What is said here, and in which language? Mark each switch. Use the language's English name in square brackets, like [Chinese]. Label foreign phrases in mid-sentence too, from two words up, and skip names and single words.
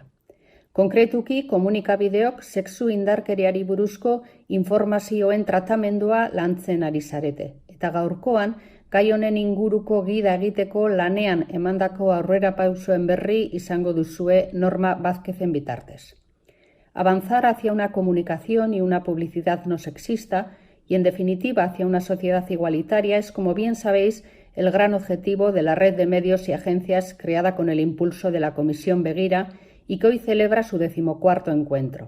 [Basque] Konkretuki, komunikabideok sexu indarkeriari buruzko informazioen tratamendua lantzen ari zarete. Eta gaurkoan, gai honen inguruko gida egiteko lanean emandako aurrerapausuen berri izango duzue Norma Vázquezen bitartez. [Spanish] Avanzar hacia una comunicación y una publicidad no sexista y, en definitiva, hacia una sociedad igualitaria es, como bien sabéis, el gran objetivo de la red de medios y agencias creada con el impulso de la Comisión Begira y que hoy celebra su 14º encuentro.